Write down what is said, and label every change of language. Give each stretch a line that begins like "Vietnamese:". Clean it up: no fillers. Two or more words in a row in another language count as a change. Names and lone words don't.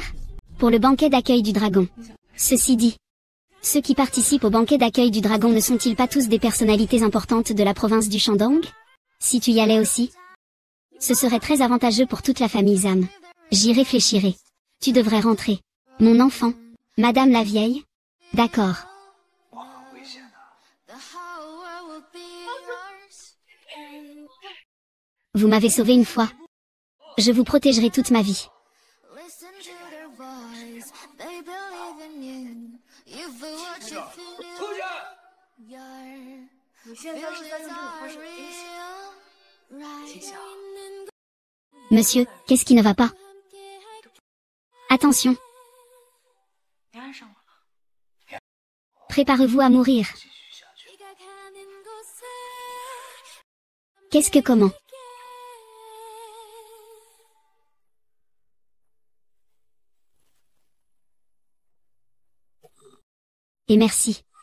French: Pour le banquet d'accueil du dragon. Ceci dit, ceux qui participent au banquet d'accueil du dragon ne sont-ils pas tous des personnalités importantes de la province du Shandong? Si tu y allais aussi, ce serait très avantageux pour toute la famille Zam. J'y réfléchirai. Tu devrais rentrer. Mon enfant. Madame la vieille? D'accord.
Chinese: 我很危险的。
French: Vous m'avez sauvé une fois. Je vous protégerai toute ma vie.
Chinese: 你现在是在向这里发射威胁，金宵。
French: Monsieur, qu'est-ce qui ne va pas? Attention.
Chinese: 你爱上我了？
French: Préparez-vous à mourir. Qu'est-ce que comment? Et merci.